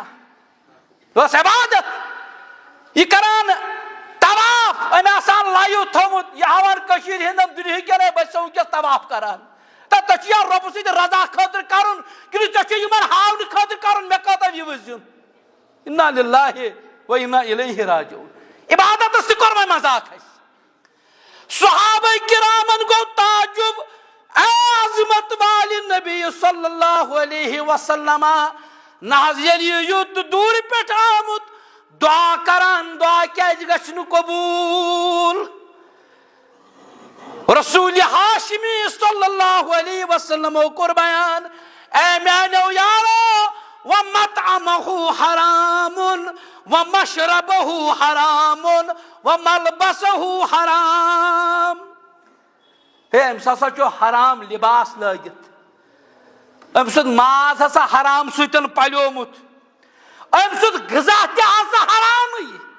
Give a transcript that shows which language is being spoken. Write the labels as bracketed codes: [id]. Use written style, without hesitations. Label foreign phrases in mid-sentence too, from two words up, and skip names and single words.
[ks] یہِ اوس عبادت. یہِ کران طواف أمۍ آسان لایِو تھوٚمُت یہِ ہاوان کٔشیٖرِ ہِنٛدٮ۪ن دُنہِکٮ۪ن بہٕ چھُسو وٕنکٮ۪س طواف کران. تہٕ ژےٚ چھُ یا رۄبہٕ سٕنٛدِ رضا خٲطرٕ کرُن کِنہٕ ژےٚ چھُ یِمن ہاونہٕ خٲطرٕ کرُن مےٚ کۭژاہ وِوٕز دیُن. [ar] اِنا لِلٰہِ و اِنا اِلیہِ راجعوٗن. [ks] عبادتس تہِ کوٚر وۄنۍ مذاق اَسہِ. صحابہ کرامن گوٚو تعجب اے عظمت والہِ نبی [ar] صلی اللہ علیہ وسلم [ks] نہ حظ ییٚلہِ یہِ یوٗت دوٗرِ پٮ۪ٹھ آمُت دعا کران دعا کیازِ گژھِ نہٕ قبوٗل. رسول ہاشمی [ar] صلی اللہ علیہ وسلم [ks] کور بیان اے میانو یارو [ar] ومطعمہ حرام ومشربہ حرام وملبسہ حرام. [ks] ہے امس ہسا چھو حرام لباس لگت، ام سد ماز ہسا حرام سوتن پلیومت، ام سد غذا تہ ہسا حرام.